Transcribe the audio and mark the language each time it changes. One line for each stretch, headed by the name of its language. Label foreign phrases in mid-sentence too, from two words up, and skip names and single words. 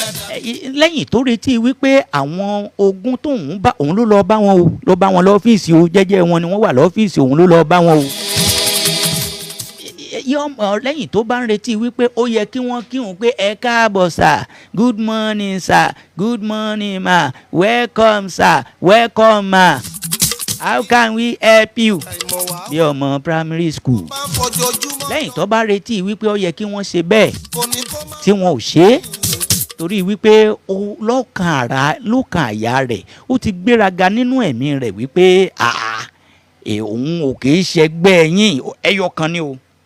Yoruba: Ẹ, i-, lẹ́yìn tó retí wípé àwọn ogún tóun bá, òun ló lọ bá wọn o, ló bá wọn lọ́fíìsì o, jẹ́jẹ́ wọn ni wọ́n wà lọ́fíìsì, òun ló lọ bá wọn o. Yóò mọ, lẹ́yìn tó bá ń retí wípé ó yẹ kí wọ́n kí òun pé, "Ẹ káàbọ̀ sà,
English: good morning sà, good morning ma, welcome sà, welcome ma, how can we help you?"
Yoruba: Àìmọ̀ wá. Bí ọmọ
English: primary school.
Yoruba: Máa ń fojoojúmọ́. Lẹ́yìn tó bá retí wípé ó yẹ kí wọ́n ṣe bẹ́ẹ̀, Kò ní kó má tí wọn ò ṣe é, torí wípé ó lọ́kàn ara, lọ́kàn àyà rẹ̀, ó ti gbéraga nínú ẹ̀mí rẹ̀ wípé, "Àà, ẹ, òun ò kì í ṣẹgbẹ́ yín, ẹyọ kan ni o."